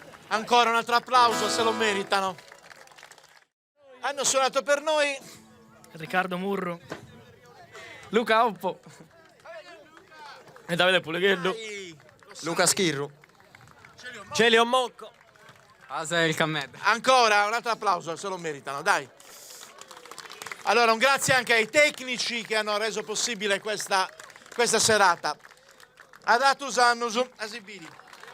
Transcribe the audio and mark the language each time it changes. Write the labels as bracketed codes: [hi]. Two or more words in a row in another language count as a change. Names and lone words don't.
[it] Ancora un altro applauso, se lo meritano. Hanno suonato per noi Riccardo Murru. Luca Oppo e Davide Puleghello. Luca Schirru. Celio Mocco. Asel Kammed. ancora un altro applauso, se lo meritano, dai. Allora, un grazie anche ai tecnici che hanno reso possibile questa serata. Adatus annusum asibili.